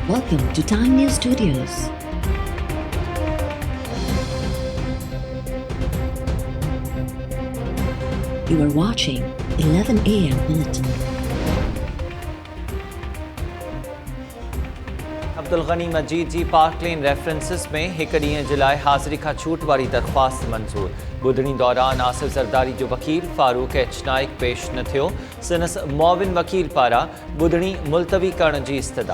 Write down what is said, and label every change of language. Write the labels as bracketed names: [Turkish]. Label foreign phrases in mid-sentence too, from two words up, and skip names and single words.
[English] Welcome to Time News Studios. You are watching 11 AM Bulletin. [Sindhi] अब्दुल गनी मजीद जी पार्क लेन रेफरेंसिस में एक ॾींहं जे लाइ हाज़िरी खां छूट वारी दरख़्वास्त मंज़ूर। ॿुधणी दौरान आसिफ ज़रदारी जो वकील फारूक एच नाइक पेश न थियो। संदसि मुआविन वकील पारां ॿुधणी मुलतवी करण जी इस्तदा।